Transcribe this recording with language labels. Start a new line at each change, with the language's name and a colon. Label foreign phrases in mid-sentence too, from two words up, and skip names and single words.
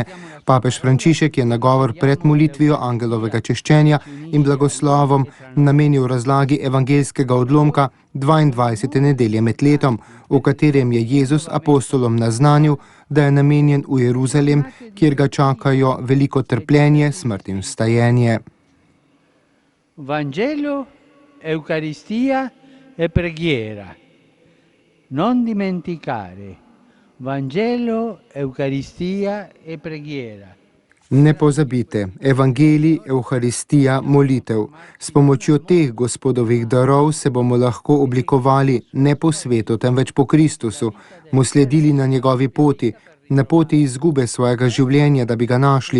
Slovenian: Papež Frančišek je nagovor pred molitvijo angelovega češčenja in blagoslovom namenil razlagi evangeljskega odlomka 22. nedelje med letom, v katerem je Jezus apostolom naznanil, da je namenjen v Jeruzalem, kjer ga čakajo veliko trpljenje, smrt in vstajenje.
Italian: Vangelo, Eucaristia e preghiera. Non dimenticare. Vangelo, Eucaristia e preghiera.
Slovenian: Ne pozabite, evangelij, evharistija, molitev. S pomočjo teh gospodovih darov se bomo lahko oblikovali ne po svetu, temveč po Kristusu, mu sledili na njegovi poti, na poti izgube svojega življenja, da bi ga našli.